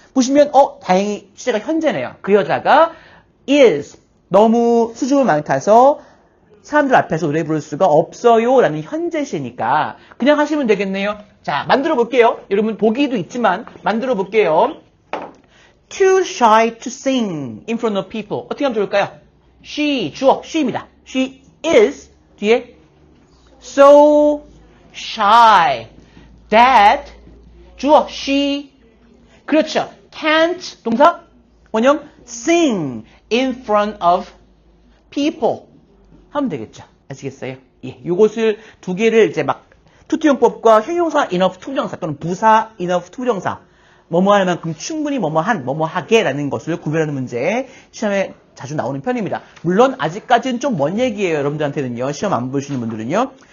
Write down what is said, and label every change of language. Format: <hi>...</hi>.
<ko>보시면 다행히 시제가 현재네요. 그 여자가 is 너무 수줍음 많다서 사람들 앞에서 노래 부를 수가 없어요 라는 현재시니까 그냥 하시면 되겠네요. 자, 만들어 볼게요. 여러분 보기도 있지만 만들어 볼게요.</ko> <en>Too shy to sing in front of people.</en> <ko>어떻게 하면 좋을까요? She, 주어, she입니다.</ko> <en>She is, 뒤에 so shy that, 주어, she, 그렇죠. can't,</en> <ko>동사, 원형,</ko> <en>sing in front of people.</en> <ko>하면 되겠죠. 아시겠어요? 예, 요것을 두 개를 이제 막 투투용법과 형용사 enough 투부정사 또는 부사 enough 투부정사 뭐뭐 할 만큼 충분히 뭐뭐한, 뭐뭐하게라는 것을 구별하는 문제 시험에 자주 나오는 편입니다. 물론 아직까지는 좀 먼 얘기예요. 여러분들한테는요. 시험 안 보시는 분들은요.</ko>